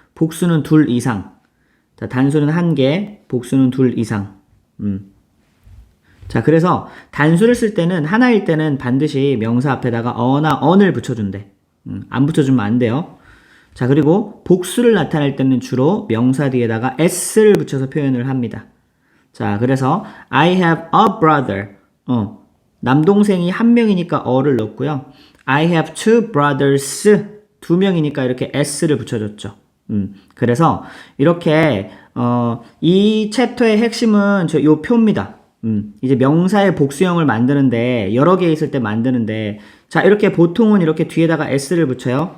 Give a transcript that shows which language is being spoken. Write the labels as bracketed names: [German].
[Korean] 복수는 둘 이상. 자, 단수는 한 개, 복수는 둘 이상. 자, 그래서 단수를 쓸 때는 하나일 때는 반드시 명사 앞에다가 어나 언을 붙여준대. 안 붙여주면 안 돼요. 자, 그리고 복수를 나타낼 때는 주로 명사 뒤에다가 s를 붙여서 표현을 합니다. [English] 자, 그래서 I have a brother. [Korean] 남동생이 한 명이니까 어를 넣었고요. [English] I have two brothers. [Korean] 두 명이니까 이렇게 s를 붙여줬죠. 그래서 이렇게 이 챕터의 핵심은 요 표입니다. 이제 명사의 복수형을 만드는데 여러 개 있을 때 만드는데 자 이렇게 보통은 이렇게 뒤에다가 s를 붙여요.